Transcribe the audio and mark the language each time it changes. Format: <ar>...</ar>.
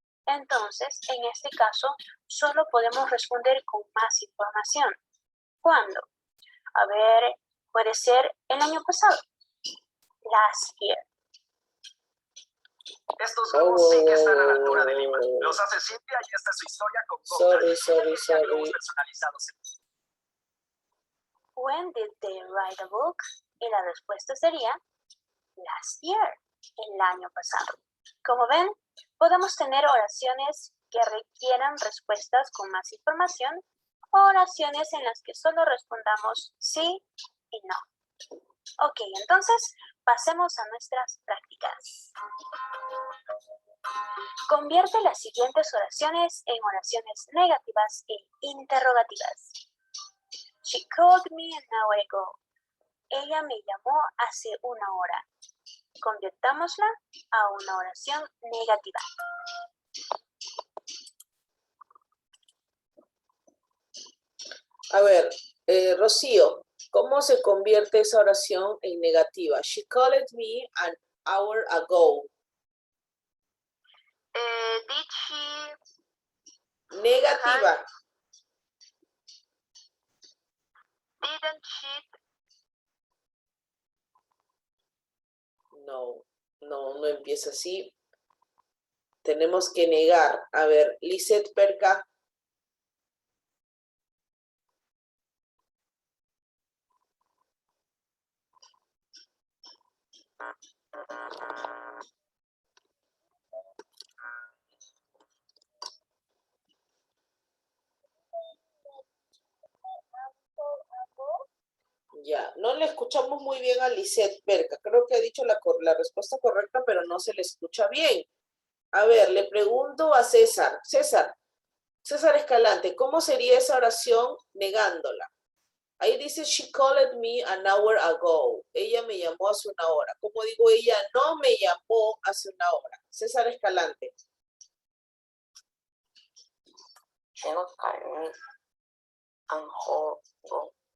<es>Entonces, en este caso, solo podemos responder con más información. ¿Cuándo? A ver, puede ser el año pasado.</es> <en>Last year.</en> <es>Estos globos sí que están a la altura del libro. Los hace Cintia y esta es su historia con</es> <en>Sorry.</en> <es>personalizados.</es> <en>When did they write a book?</en> <es>Y la respuesta sería</es> <en>last year,</en> <es>el año pasado. Como ven, podemos tener oraciones que requieran respuestas con más información o oraciones en las que solo respondamos sí y no. Ok, entonces pasemos a nuestras prácticas. Convierte las siguientes oraciones en oraciones negativas e interrogativas.</es> <en>She called me an hour ago.</en> <es>Ella me llamó hace una hora. Convirtámosla a una oración negativa. A ver, Rocío, ¿cómo se convierte esa oración en negativa?</es> <en>She called me an hour ago. Did she...</en> <es>Negativa.</es> <en>Didn't she...</en> <es>No empieza así. Tenemos que negar. A ver, Lisette Perca. Ya, no le escuchamos muy bien a Lisette Perca. Creo que ha dicho la respuesta correcta, pero no se le escucha bien. A ver, le pregunto a César. César Escalante, ¿cómo sería esa oración negándola? Ahí dice,</es> <en>she called me an hour ago.</en> <es>Ella me llamó hace una hora. ¿Cómo digo ella no me llamó hace una hora? César Escalante.</es> <en>She not called me an hour ago.</en>